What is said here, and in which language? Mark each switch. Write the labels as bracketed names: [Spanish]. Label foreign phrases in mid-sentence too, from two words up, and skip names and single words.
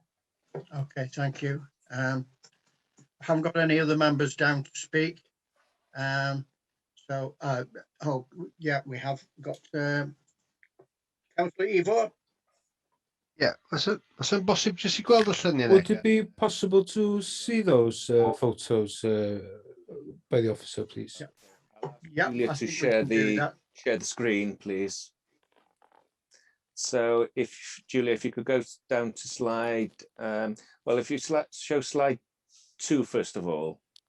[English] Okay, thank you. I haven't got any other members down to speak. Oh yeah, we have got Councillor Ivor. Yeah, that's impossible. Just [Welsh] gweld y lluniau. [English] Would it be possible to see those photos by the officer, please? Yeah, Julia, to share the screen, please. So if Julia, if you could go down to slide, well, if you show slide 2 first of all.